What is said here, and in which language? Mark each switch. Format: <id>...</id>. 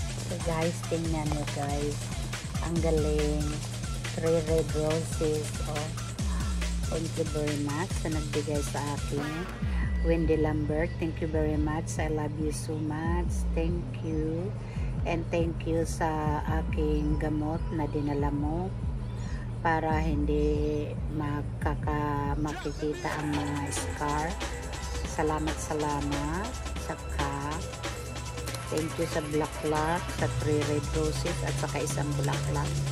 <tl>So guys, tingnan nyo, guys. Ang galing.</tl> <en>3 red roses.</en> <tl>Oh.</tl> <en>Thank you very much</en> <tl>sa nagbigay sa akin.</tl> <en>Wendy Lambert, thank you very much. I love you so much. Thank you. And thank you</en> <tl>sa aking gamot na dinala mo para hindi makikita ang mga scar. Salamat. Saka thank you sa bulaklak, sa 3 red roses at saka isang bulaklak.</tl>